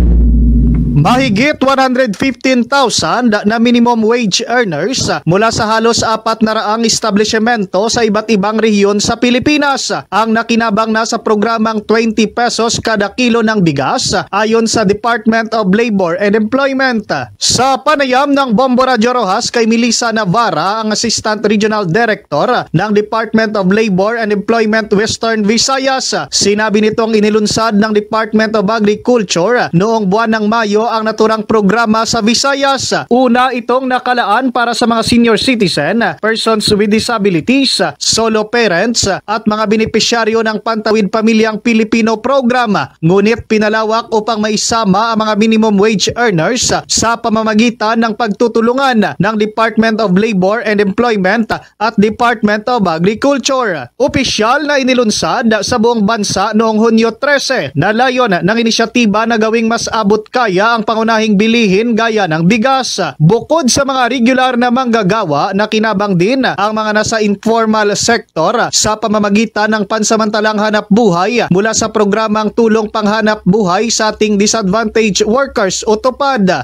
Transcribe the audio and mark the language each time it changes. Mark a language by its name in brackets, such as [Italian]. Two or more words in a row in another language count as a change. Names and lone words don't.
[Filipino] Mahigit 115,000 na [English] minimum wage earners [Filipino] mula sa halos 400 establishmento sa iba't ibang rehiyon sa Pilipinas ang nakinabang na sa programang 20 pesos kada kilo ng bigas ayon sa Department of Labor and Employment. Sa panayam ng Bombo Radio Rojas kay Melissa Navarra, ang Assistant Regional Director ng Department of Labor and Employment Western Visayas, sinabi nitong inilunsad ng Department of Agriculture noong buwan ng Mayo ang naturang programa sa Visayas. Una, itong nakalaan para sa mga [English] senior citizen, persons with disabilities, solo parents [Filipino] at mga benepisyaryo ng Pantawid Pamilyang Pilipino Program. Ngunit pinalawak upang maisama ang mga [English] minimum wage earners [Filipino] sa pamamagitan ng pagtutulungan ng Department of Labor and Employment at Department of Agriculture. Opisyal na inilunsad sa buong bansa noong Hunyo 13 na layon ng inisyatiba na gawing mas abot kaya ang pangunahing bilihin gaya ng bigas. Bukod sa mga regular na manggagawa, nakinabang din ang mga nasa [English] informal sector [Filipino] sa pamamagitan ng pansamantalang hanap buhay mula sa programang Tulong Panghanap Buhay sa Ating Disadvantaged Workers o TUPAD.